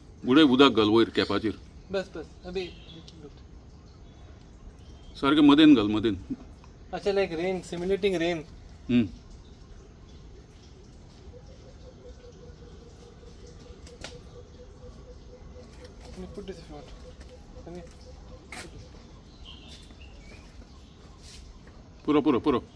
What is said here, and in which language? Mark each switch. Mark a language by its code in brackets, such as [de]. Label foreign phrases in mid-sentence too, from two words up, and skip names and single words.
[kok] बुडे उदक घाल वयर कॅपाचेर. [hi] बस बस अभी [kok] सारकें मदेन घाल मदेन. [en] अच्छा like rain simulating rain. Put this if you want. Can you? [kok] पुरो.